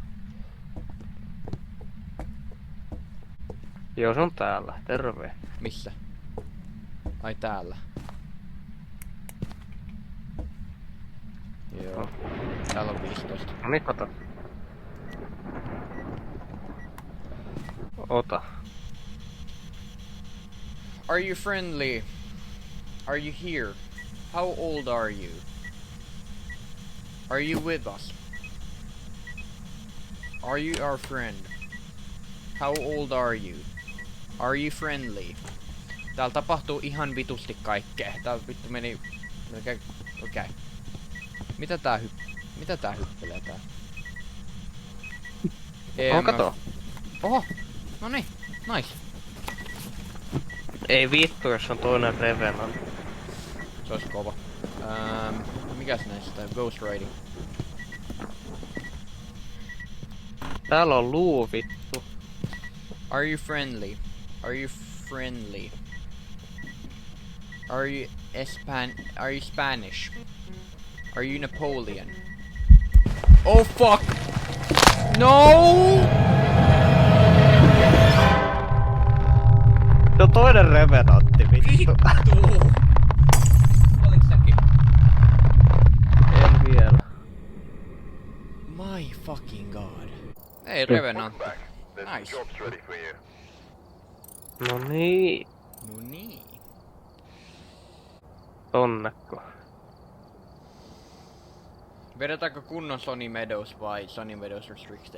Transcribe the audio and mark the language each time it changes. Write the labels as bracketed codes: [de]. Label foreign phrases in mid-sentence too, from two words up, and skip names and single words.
[fi] Joo, se on täällä. Terve. Missä? Ai täällä. Joo. Täällä on 15. No niin, kato. Ota. [en] Are you friendly? Are you here? How old are you? Are you with us? Are you our friend? How old are you? Are you friendly? [fi] Täällä tapahtuu ihan vitusti kaikkea. Täällä vittu meni... Okei. Mitä tää hyppelee tää? Kato. Oho! Noniin, nice. Ei vittu, jos on toinen Revenant. Se olisi kova. Mikäs näistä? [en] Ghost Riding. [fi] Täällä on luu vittu. [en] Are you friendly? Are you friendly? Are you Spanish? Are you Napoleon? Oh fuck! No! [fi] Se on toinen revenantti vittu. Vittu! Oliko säkin? En vielä. [en] My fucking god. [fi] Ei revenantti. Nice. No niin. No niin. Tonnekko. Vedetaanko kunnon Sunny Meadows vai Sunny Meadows Restricted?